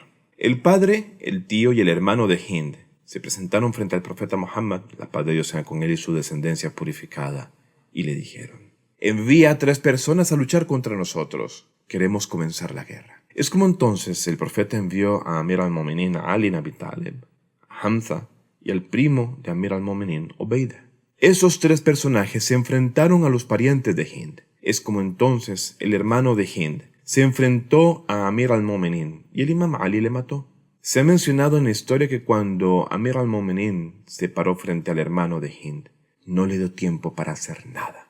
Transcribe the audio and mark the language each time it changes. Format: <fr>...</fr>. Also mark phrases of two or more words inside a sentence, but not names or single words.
<es>El padre, el tío y el hermano de Hind se presentaron frente al profeta Muhammad, la paz de Dios sea con él y su descendencia purificada, y le dijeron: «Envía a 3 personas a luchar contra nosotros. Queremos comenzar la guerra». Es como entonces el profeta envió a Amir al-Mu'minin Ali ibn Abi Talib, a Hamza y al primo de Amir al-Mu'minin, Obeida. Esos 3 personajes se enfrentaron a los parientes de Hind. Es como entonces el hermano de Hind se enfrentó a Amir al-Mu'minin y el imam Ali le mató. Se ha mencionado en la historia que cuando Amir al-Mu'minin se paró frente al hermano de Hind, no le dio tiempo para hacer nada.</es>